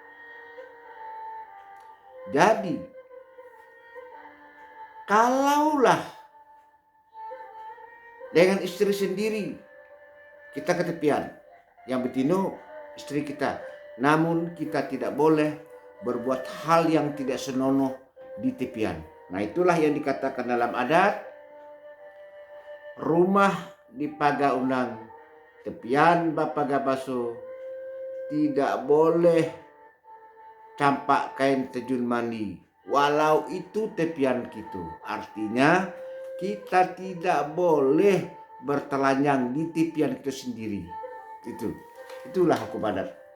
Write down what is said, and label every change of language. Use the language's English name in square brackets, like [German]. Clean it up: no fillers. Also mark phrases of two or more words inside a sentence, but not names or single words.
[Indonesian] Jadi kalaulah dengan istri sendiri kita ke tepian, yang betina istri kita, namun kita tidak boleh berbuat hal yang tidak senonoh di tepian. Nah, itulah yang dikatakan dalam adat, [Minangkabau] rumah di paga unang, tepian bapaga baso, [Indonesian] tidak boleh campak kain terjun mandi, walau itu tepian gitu. Artinya kita tidak boleh bertelanjang di tepian itu sendiri. Itulah hukum adat.